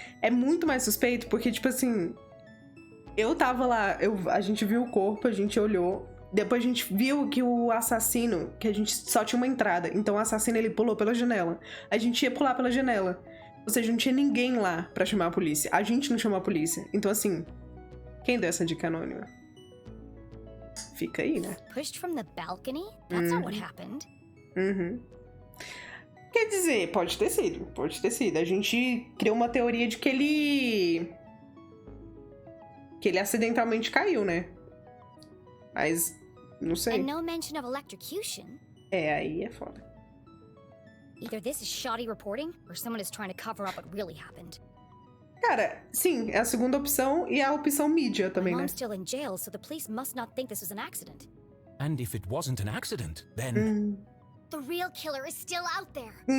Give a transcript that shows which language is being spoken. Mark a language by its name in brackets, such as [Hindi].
[Portuguese] É muito mais suspeito porque, tipo assim... Eu tava lá, a gente viu o corpo, a gente olhou. Depois a gente viu que o assassino, que a gente só tinha uma entrada. Então o assassino, ele pulou pela janela. A gente ia pular pela janela. Ou seja, não tinha ninguém lá pra chamar a polícia. A gente não chamou a polícia. Então, assim, quem deu essa dica anônima? Fica aí, né? [English] Pushed from the balcony? That's not what happened. [Portuguese] Quer dizer, pode ter sido. Pode ter sido. A gente criou uma teoria de que ele acidentalmente caiu, né? Mas, não sei. [English] And no mention of electrocution. [Portuguese] É, aí é foda. [English] Either this is shoddy reporting, or someone is trying to cover up what really happened. [Portuguese] Cara, sim, é a segunda opção e a opção mídia também, [English] My [Portuguese] né? [English] mom's still in jail, so the police must not think this was an accident. And if it wasn't an accident, then... The real killer is still out there.